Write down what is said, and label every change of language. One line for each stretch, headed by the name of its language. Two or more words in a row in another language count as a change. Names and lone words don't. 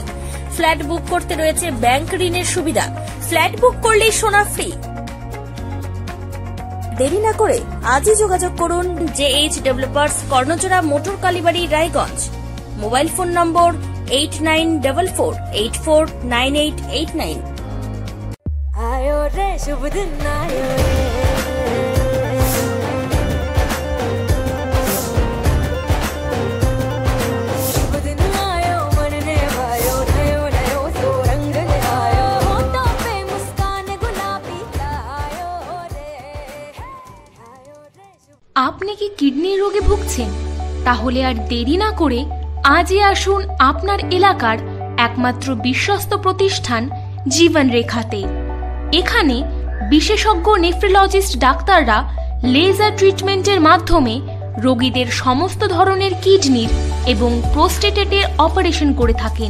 Bangla: ফ্ল্যাট বুক করতে রয়েছে ব্যাংক ঋণের সুবিধা। ফ্ল্যাট বুক করলেই সোনা ফ্রি। দেরি না করে আজই যোগাযোগ করুন জেএইচ ডেভেলপার্স, কর্ণজোড়া, মোটর কালীবাড়ি, রায়গঞ্জ। মোবাইল ফোন নম্বর 8944849889।
Rajasthani: आयो रे शुभ दिन आयो रे, शुभ दिन आयो मन ने भायो, नयो नयो तो रंग ले आयो, होठों पे मुस्कान गुलाबी आयो रे, आयो रे।
Bangla: আপনি কি কিডনি রোগে ভুগছেন? তাহলে আর দেরি না করে আজই আসুন আপনার এলাকার একমাত্র বিশ্বস্ত প্রতিষ্ঠান জীবন রেখাতে। এখানে বিশেষজ্ঞ নেফ্রোলজিস্ট ডাক্তাররা
English: laser treatment
Bangla: মাধ্যমে রোগীদের সমস্ত ধরনের কিডনির এবং প্রোস্টেটের অপারেশন করে থাকেন।